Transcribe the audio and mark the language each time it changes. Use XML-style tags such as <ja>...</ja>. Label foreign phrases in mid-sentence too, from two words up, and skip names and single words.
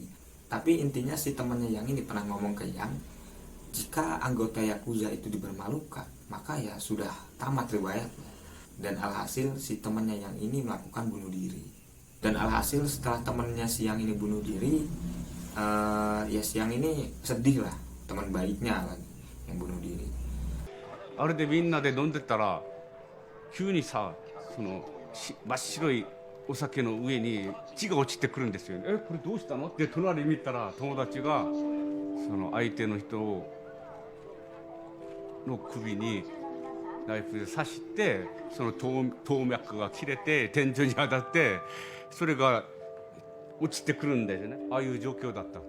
<id>Tapi intinya si temannya Yang ini pernah ngomong ke Yang, jika anggota Yakuza itu dipermalukan, maka ya sudah tamat riwayatnya. Dan alhasil si temannya Yang ini melakukan bunuh diri. Dan alhasil setelah temannya si Yang ini bunuh diri, ya si Yang ini sedih lah, teman baiknya lagi yang bunuh diri.</id> <ja>あれでみんなで飲んでたら急にさ、その真っ白いお酒の上に血が落ちてくるんですよ。これどうしたのって隣見たら友達がその相手の人をの首にナイフで刺して、その動脈が切れて天井に当たって、それが落ちてくるんですよね。ああいう状況だったと。</ja>